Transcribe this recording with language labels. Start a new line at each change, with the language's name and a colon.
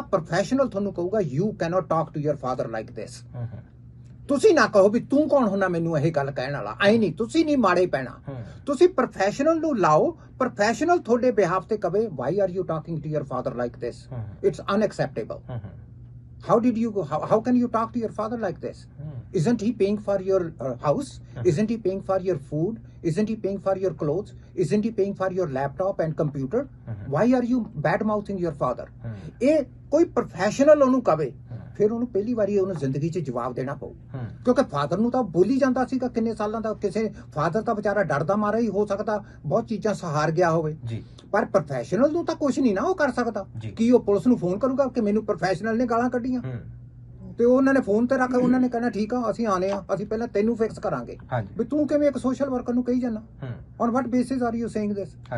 Punjabi: Professional ਤੁਹਾਨੂੰ ਕਹੂਗਾ
English: You cannot talk to your father like this.
Punjabi: ਤੁਸੀਂ ਨਾ ਕਹੋ ਵੀ ਤੂੰ ਕੌਣ ਹੁੰਦਾ ਮੈਨੂੰ ਇਹ ਗੱਲ ਕਹਿਣ ਵਾਲਾ। ਐ ਨਹੀਂ, ਤੁਸੀਂ ਨਹੀਂ ਮਾੜੇ ਪੈਣਾ। ਤੁਸੀਂ ਪ੍ਰੋਫੈਸ਼ਨਲ ਨੂੰ ਲਾਓ, ਪ੍ਰੋਫੈਸ਼ਨਲ ਤੁਹਾਡੇ ਬਿਹਾਫ ਤੇ ਕਵੇ
English: Why are you talking to your father like this, it's unacceptable. How did you go? How can you talk to your father like this? Isn't he paying for your house? Isn't he paying for your food? Isn't he paying for your clothes? Isn't he paying for your laptop and computer? Why are you bad mouthing your father?
Punjabi: ਇਹ ਕੋਈ professional ਉਹਨੂੰ ਕਵੇ, ਫਿਰ ਉਹਨੂੰ ਪਹਿਲੀ ਵਾਰੀ ਉਹਨੂੰ ਜ਼ਿੰਦਗੀ 'ਚ ਜਵਾਬ ਦੇਣਾ ਪਊ, ਕਿਉਂਕਿ ਫਾਦਰ ਨੂੰ ਤਾਂ ਬੋਲੀ ਜਾਂਦਾ ਸੀਗਾ ਕਿੰਨੇ ਸਾਲਾਂ ਦਾ। ਕਿਸੇ ਫਾਦਰ ਤਾਂ ਵਿਚਾਰਾ ਡਰਦਾ ਮਾਰਾ ਹੀ ਹੋ ਸਕਦਾ ਬਹੁਤ ਚੀਜ਼ਾਂ ਸਹਾਰ ਗਿਆ ਹੋਵੇ, ਪਰ ਪ੍ਰੋਫੈਸ਼ਨਲ ਨੂੰ ਤਾਂ ਕੁਝ ਨਹੀਂ ਨਾ ਉਹ ਕਰ ਸਕਦਾ। ਕੀ ਉਹ ਪੁਲਿਸ ਨੂੰ ਫੋਨ ਕਰੂਗਾ ਕਿ ਮੈਨੂੰ ਪ੍ਰੋਫੈਸ਼ਨਲ ਨੇ ਗਾਲਾਂ ਕੱਢੀਆਂ? ਤੇ ਉਹਨਾਂ ਨੇ ਫੋਨ ਤੇ ਰੱਖ, ਉਹਨਾਂ ਨੇ ਕਹਿਣਾ ਠੀਕ ਆ ਅਸੀਂ ਆਨੇ ਆ, ਅਸੀਂ ਪਹਿਲਾਂ ਤੈਨੂੰ ਫਿਕਸ ਕਰਾਂਗੇ ਵੀ ਤੂੰ ਕਿਵੇਂ ਇੱਕ ਸੋਸ਼ਲ ਵਰਕਰ ਨੂੰ ਕਹੀ ਜਾਂਦਾ,
English: On what basis are you saying this?